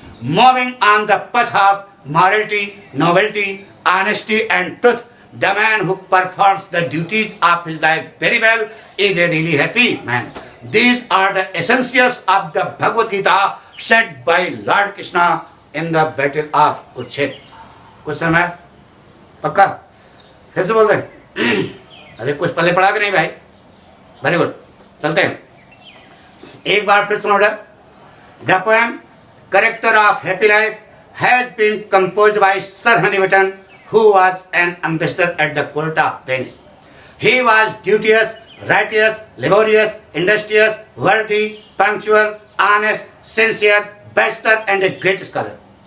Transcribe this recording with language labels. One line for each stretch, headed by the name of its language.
English: Moving on the path of morality, nobility, honesty and truth, the man who performs the duties of his life very well is a really happy man. These are the essentials of the Bhagavad Gita said by Lord Krishna in the Battle of Kurukshetra.
Hindi: कुछ समय पक्का फिर से बोल रहे अरे कुछ पहले पढ़ा कि नहीं भाई?
English: very good,
Hindi: चलते हैं एक बार फिर सुनो।
English: The poem Character of Happy Life has been composed by Sir Henry Wotton, who was an ambassador at the court of Venice. He was duteous, righteous, laborious, industrious, worthy, punctual, honest, sincere, bachelor and a great scholar.